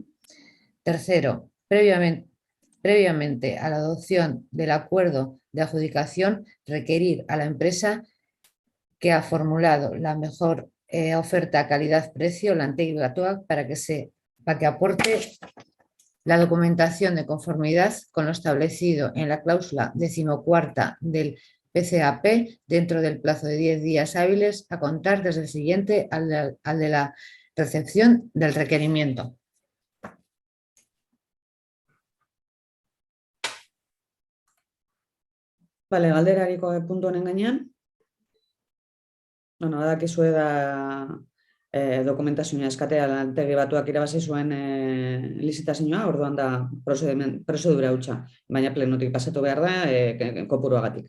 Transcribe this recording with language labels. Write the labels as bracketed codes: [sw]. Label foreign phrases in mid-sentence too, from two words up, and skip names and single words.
[es] Tercero, previamente a la adopción del acuerdo de adjudicación, requerir a la empresa que ha formulado la mejor oferta calidad-precio, la Anteg-Gatuac, para que aporte la documentación de conformidad con lo establecido en la cláusula 14ª del PCAP dentro del plazo de 10 días hábiles a contar desde el siguiente al de la recepción del requerimiento. [eu] Bale, galderariko puntu honen gainean. Bueno, badakizue da dokumentazioa eskatea Antegi Batuak irabazi zuen lizitazioa, orduan da prozedura hutsa, baina plenotik pasatu behar da kopuruagatik.